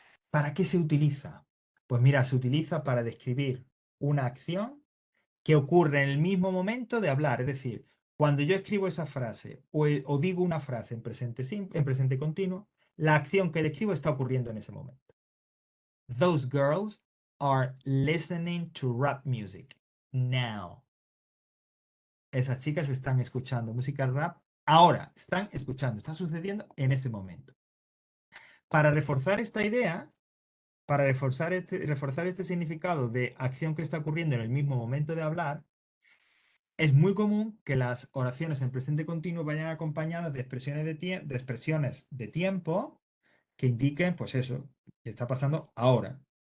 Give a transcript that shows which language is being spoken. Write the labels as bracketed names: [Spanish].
[Spanish] ¿Para qué se utiliza? Pues mira, se utiliza para describir una acción que ocurre en el mismo momento de hablar. Es decir, Cuando yo escribo esa frase o digo una frase en en presente continuo, la acción que le escribo está ocurriendo en ese momento. [English] Those girls are listening to rap music now. [Spanish] Esas chicas están escuchando música rap ahora, están escuchando, está sucediendo en ese momento. Para reforzar esta idea, para reforzar este significado de acción que está ocurriendo en el mismo momento de hablar, es muy común que las oraciones en presente continuo vayan acompañadas de expresiones de tiempo que indiquen, pues eso, que está pasando ahora.